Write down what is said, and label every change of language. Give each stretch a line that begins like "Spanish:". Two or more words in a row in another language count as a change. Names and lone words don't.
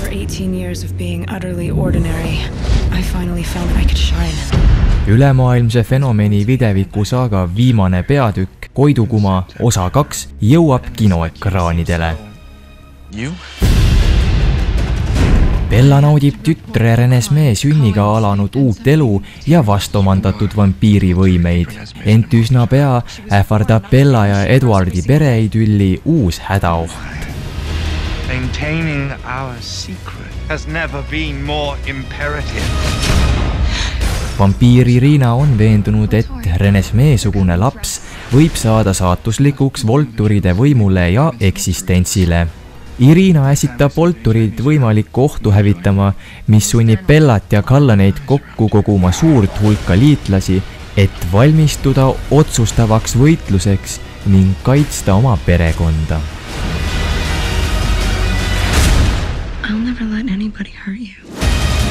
English: 18 years of being utterly ordinary, I finally found that I could shine.
Estonian: Ülemaailmse fenomeni videviku saaga viimane peatükk, Koidukuma osa 2, jõuab kinoekraanidele. Bella naudib tütre Renesmee sünniga alanud uut elu ja vastomandatud vampiirivõimeid. Ent üsna pea ähvardab Bella ja Edwardi pereidülli uus hädaoht.
English: Maintaining our secret has never been more imperative.
Estonian: Vampiir Irina on veendunud, et Renesmee-sugune laps võib saada saatuslikuks Volturide võimule ja eksistentsile. Irina äsitab Volturid võimalikku ohtu hävitama, mis sunnib Bellat ja Callaneid kokku koguma suurt hulka liitlasi, et valmistuda otsustavaks võitluseks ning kaitsta oma perekonda.
English: I'll never let anybody hurt you.